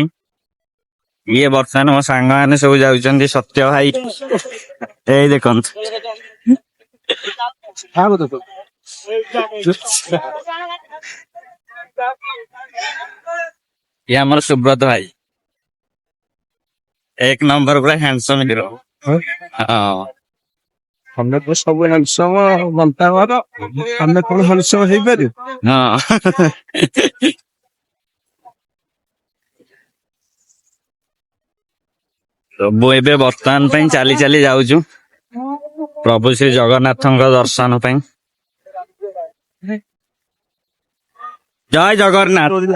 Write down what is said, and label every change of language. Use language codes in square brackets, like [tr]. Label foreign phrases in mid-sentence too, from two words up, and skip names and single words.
[or] ଇଏ ବର୍ତ୍ତମାନ ମୋ ସାଙ୍ଗମାନେ ସବୁ ଯାଉଛନ୍ତି, ସତ୍ୟ ଭାଇ ଏଇ ଦେଖନ୍ତୁ। ଇଏ ଆମର ସୁବ୍ରତ ଭାଇ, ଏକ ନମ୍ବର ପୁରା [en] handsome hero. [or] ହଁ [hi] हमने तो सब हैंडसम बनता है, हमने कौन हैंडसम है पर [or] ହଁ ସବୁ ଏବେ ବର୍ତ୍ତମାନ ପାଇଁ ଚାଲି ଚାଲି ଯାଉଛୁ ପ୍ରଭୁ ଶ୍ରୀ ଜଗନ୍ନାଥଙ୍କ ଦର୍ଶନ ପାଇଁ। ଜୟ ଜଗନ୍ନାଥ।